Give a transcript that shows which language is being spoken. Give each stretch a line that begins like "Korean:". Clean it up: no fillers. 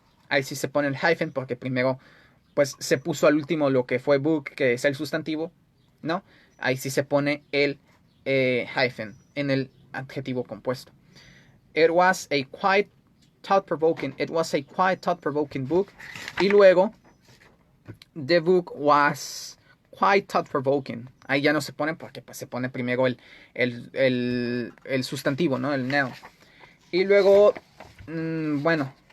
Spanish: Ahí sí se pone el hyphen porque primero pues se puso al último lo que fue book, que es el sustantivo, ¿no? Ahí sí se pone el hyphen en el adjetivo compuesto.
English: It was a quite thought-provoking book.
Spanish: Y luego,
English: the book was quite thought-provoking.
Spanish: Ahí ya no se pone porque pues, se pone primero el sustantivo, ¿no? El noun. Y luego, bueno,